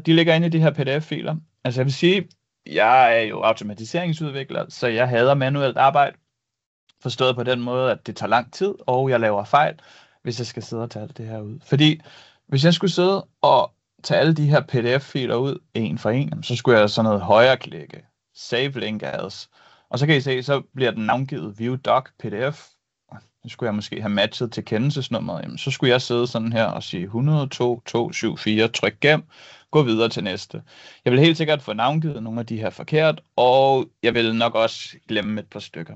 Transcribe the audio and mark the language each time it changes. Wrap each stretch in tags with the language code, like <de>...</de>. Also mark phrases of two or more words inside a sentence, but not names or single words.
<da>De ligger inde i de her PDF-filer. Altså jeg vil sige, jeg er jo automatiseringsudvikler, så jeg hader manuelt arbejde. Forstået på den måde, at det tager lang tid, og jeg laver fejl, hvis jeg skal sidde og tage alt det her ud. Fordi hvis jeg skulle sidde og tage alle de her PDF-filer ud en for en, så skulle jeg sådan noget højreklikke,</da> <en>save link as,</en> <da>og så kan I se, så bliver den navngivet</da> <en>view doc pdf.</en> <da>Så skulle jeg måske have matchet til kendelsesnummeret. Jamen, så skulle jeg sidde sådan her og sige 102.274, tryk gem, gå videre til næste. Jeg vil helt sikkert få navngivet nogle af de her forkert, og jeg vil nok også glemme et par stykker.</da>